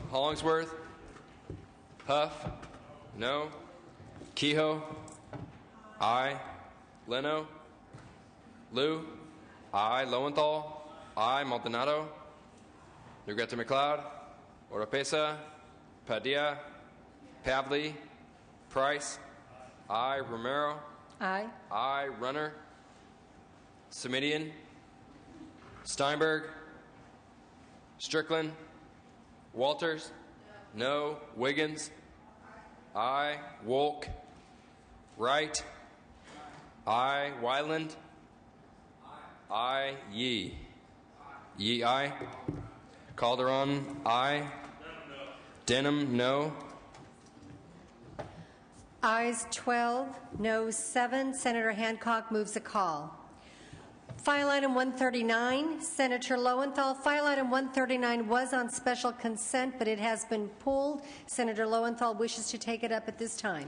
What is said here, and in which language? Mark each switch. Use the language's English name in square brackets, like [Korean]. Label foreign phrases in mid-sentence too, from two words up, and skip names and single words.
[English] Hollingsworth, Huff, no. Kehoe, I. Leno. Lou. I. Lowenthal. I. Maldonado. Negrete McLeod. Oropesa. Padilla. Pavley. Price. I. Romero. Aye. I. Runner. Semidian. Steinberg. Strickland. Walters. No. Wiggins. I. Wolk. Wright. I. Wyland. I. Yee. Yee, aye. Calderon, aye. Denham, no. Ayes 12, no 7. Senator Hancock moves a call. File item 139, Senator Lowenthal. File item 139 was on special consent, but it has been pulled. Senator Lowenthal wishes to take it up at this time.